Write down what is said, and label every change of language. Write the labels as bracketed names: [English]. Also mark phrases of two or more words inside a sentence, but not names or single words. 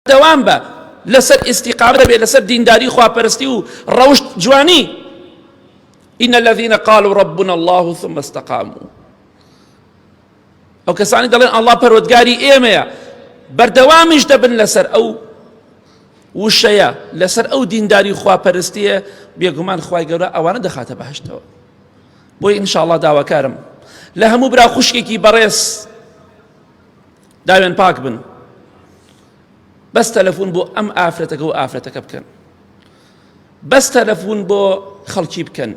[Central Kurdish] بەردەوام بە لەسەر ئیستیقامە دەبێت لەسەر دینداری خواپەرستی و ڕەوشت جوانی. [Arabic] إن الذين قالوا ربنا الله ثم استقاموا [Central Kurdish] ئەو کەسانی دەڵێن ئەڵڵا پەروەردگاری ئێمەیە بەردەوامیش دەبن لەسەر ئەو وشەیە لەسەر ئەو دینداری خواپەرستیە بێگومان خوای گەورە ئەوانە دەخاتە بەهەشتەوە. بۆی ئینشاءڵڵا داواکارم لە هەموو برا خوشکێکی بەڕێز داوێن پاک بن، بەس تەلەفۆن بۆ ئەم ئافرەتەکە و ئافرەتەکە بکەن، بەس تەلەفۆن بۆ خەڵکی بکەن.